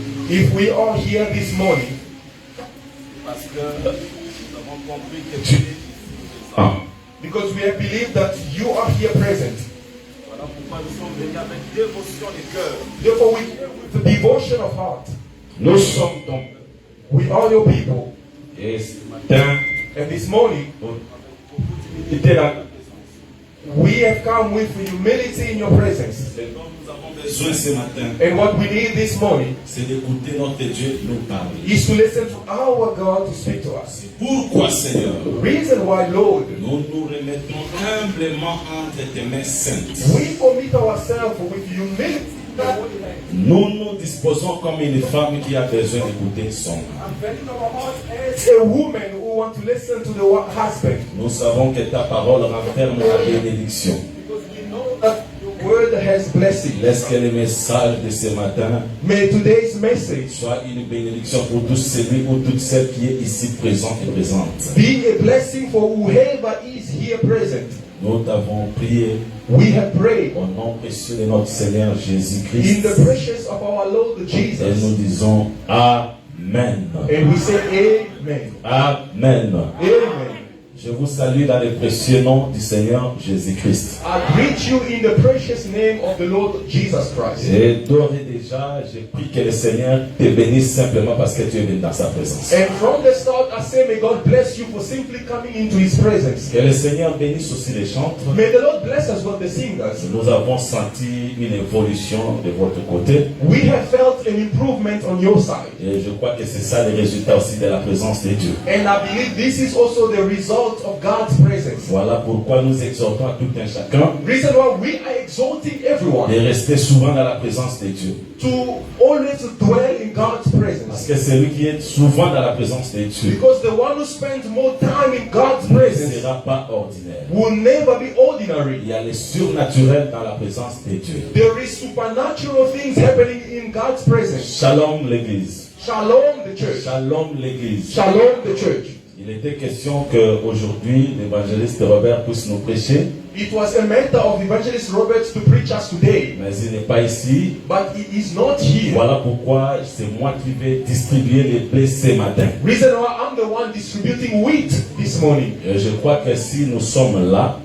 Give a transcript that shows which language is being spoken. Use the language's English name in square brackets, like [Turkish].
[English] if we are here this morning, [French] parce que nous avons compris que tu es présent, [English] because we have believed that you are here present, [French] voilà pourquoi nous sommes venus avec dévotion de cœur. [English] therefore we here with the devotion of heart. [French] Nous sommes ton peuple. [English] We are your people, [French] Et ce matin, [English] and this morning [French] nous étions dans ta présence. [English] we have come with humility in your presence. [French] Ce dont nous avons besoin ce matin, [English] And what we need this morning [French] c'est d'écouter notre Dieu nous parler. [English] is to listen to our God to speak to us. [French] Pourquoi, Seigneur, [English] The reason why, Lord, [French] nous nous remettons humblement entre tes mains saintes. [English] we commit ourselves with humility. [French] Nous nous disposons comme une femme qui a besoin d'écouter son mari. [English] And bending our hearts as a woman who want to listen to the husband. [French] Nous savons que ta parole renferme la bénédiction. [English] Because we know that your word has blessing. [French] Laisse que le message de ce matin [English] May today's message [French] soit une bénédiction pour tous celui ou toutes celles qui est ici présent et présente. [English] be a blessing for whoever is here present. [French] Nous t'avons prié [English] We have prayed [French] au nom précieux de notre Seigneur [English] in [French] Jésus-Christ [English] the precious of our Lord [French] et [English] Jesus. [French] nous disons Amen. [English] And we say amen. [French] Amen. [English] Amen. [French] Je vous salue dans le précieux nom du Seigneur Jésus-Christ. [English] I greet you in the precious name of the Lord Jesus Christ. [French] Et d'ores et déjà, je prie que le Seigneur te bénisse simplement parce que tu es venu dans sa présence. [English] And from the start, I say, may God bless you for simply coming into His presence. [French] Que le Seigneur bénisse aussi les chantres. [English] May the Lord bless us with the singers. [French] Nous avons senti une évolution de votre côté. [English] We have felt an improvement on your side. [French] Et je crois que c'est ça le résultat aussi de la présence de Dieu. [English] And I believe this is also the result of God's presence. [French] Voilà pourquoi nous exhortons à tout un chacun [English] Reason why we are exalting everyone [French] de rester souvent dans la présence de Dieu. [English] to always dwell in God's [French] Parce [English] presence. [French] que celui qui est souvent dans la présence de Dieu [English] Because the one who spends more time in God's [French] ne [English] presence [French] sera pas ordinaire. [English] will never be ordinary. [French] Il y a le surnaturel dans la présence de Dieu. [English] There is supernatural things happening in God's presence. [French] Shalom l'Église. [English] Shalom the church. [French] Shalom l'Église. [English] Shalom the church. [French] Il était question qu'aujourd'hui l'évangéliste Robert puisse nous prêcher, [English] It was a matter of Evangelist Roberts to preach us today, [French] mais il n'est pas ici. [English] but he is not here. [French] Voilà pourquoi c'est moi qui vais distribuer les blés ce matin. [English] Reason why I'm the one distributing wheat this morning. [French] Et je crois que si nous sommes là,